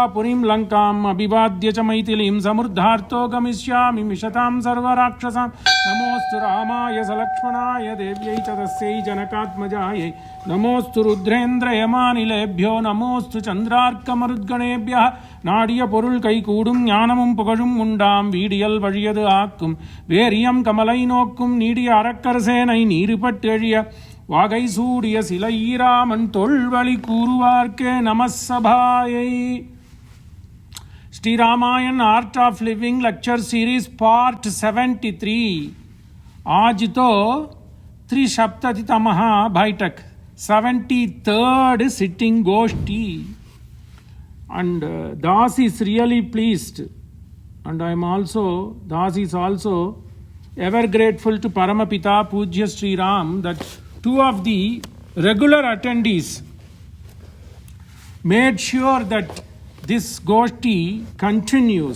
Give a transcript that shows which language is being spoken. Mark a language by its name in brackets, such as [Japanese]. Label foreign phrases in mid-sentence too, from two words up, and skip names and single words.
[Sanskrit] पुरीं लङ्काम् अभिवाद्य च मैथिलीं समृद्धार्तो गमिष्यामि मिषतां सर्वराक्षसां नमोऽस्तु रामाय सलक्ष्मणाय देव्यै च तस्यै जनकात्मजायै नमोऽस्तु रुद्रेन्द्रयमानिलेभ्यो नमोऽस्तु चन्द्रार्कमरुद्गणेभ्यः [Tamil] நாடிய பொருள் கைகூடும் ஞானமும் புகழும் உண்டாம் வீடியல் வழியது ஆக்கும் வேரியம் கமலை நோக்கும் நீடிய அரக்கரசேனை நீருபட்டு எழிய வாகை சூடிய சிலை ஈராமன் தொல்வழி கூறுவார்க்கே நமசபாயை. [English] ஸ்ரீ ராமாயण Art of Living Lecture Series Part 73. [Hindi] आज तो त्रिसप्ततितमः बैठक [English] 73rd sitting [Hindi] गोष्ठी. [English] And Das is really pleased, and Das is also ever grateful to Paramapita Pujya Sri Ram that two of the regular attendees made sure that this Goshti continues.